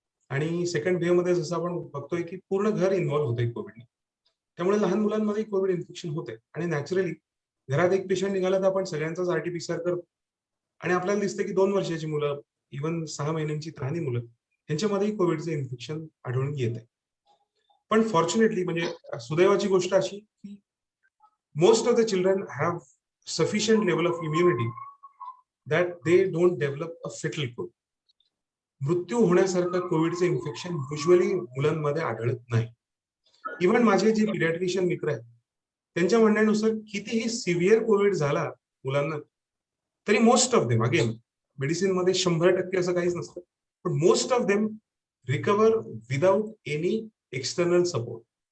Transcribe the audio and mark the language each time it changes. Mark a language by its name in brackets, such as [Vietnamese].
[Marathi] आणि second wave मध्ये जसं आपण बघतोय की पूर्ण घर इन्व्हॉल्व्ह होतंय कोविडने. त्यामुळे लहान मुलांमध्ये कोविड इन्फेक्शन होतंय आणि नॅचरली घरात एक पेशंट निघाला तर आपण सगळ्यांचाच आरटी-पीसीआर करतो. आणि आपल्याला दिसतं की 2 वर्षाची मुलं, इव्हन 6 महिन्यांची लहान मुलं, यांच्यामध्येही कोविडचं इन्फेक्शन आढळून येतंय. पण फॉर्च्युनेटली म्हणजे सुदैवाची गोष्ट अशी की [English] most of the children have sufficient level of immunity that they don't develop a fatal COVID. [Marathi] मृत्यू होण्यासारखं कोविडचं इन्फेक्शन युजली मुलांमध्ये आढळत नाही. इव्हन माझे जे पिडियाट्रिशियन मित्र आहेत त्यांच्या म्हणण्यानुसार कितीही सिव्हिअर कोविड झाला मुलांना तरी [English] Most of them, again medicine मध्ये 100% असं काहीच नसतं, पण most of them recover without any external support.